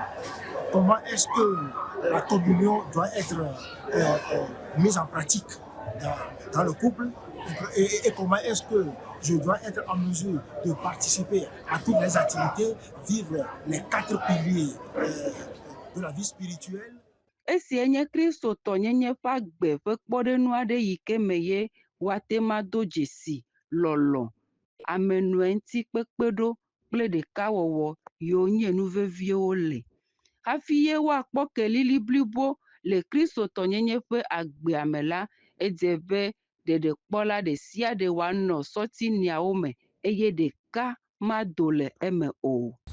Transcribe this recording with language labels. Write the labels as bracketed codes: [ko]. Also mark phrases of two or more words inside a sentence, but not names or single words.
[fr] Comment est-ce que la communion doit être mise en pratique dans le couple et comment est-ce que je dois être en mesure de participer à toutes les activités, vivre les 4 piliers de la vie spirituelle. [ee] Esi enye Kristo tɔnyenye ƒe agbe ƒe kpɔɖenu aɖe yi ke me ye woate ma do dzesi lɔlɔ, amenɔe ŋuti kpekpeɖo kple ɖekawɔwɔ yiwo nye nu veviwo le. Hafi ye woakpɔ kelili blibo le Kristo tɔnyenye ƒe agbea me la, edze be ɖeɖekpɔla ɖe sia ɖe woanɔ sɔtiniawo me eye ɖeka mado le eme o.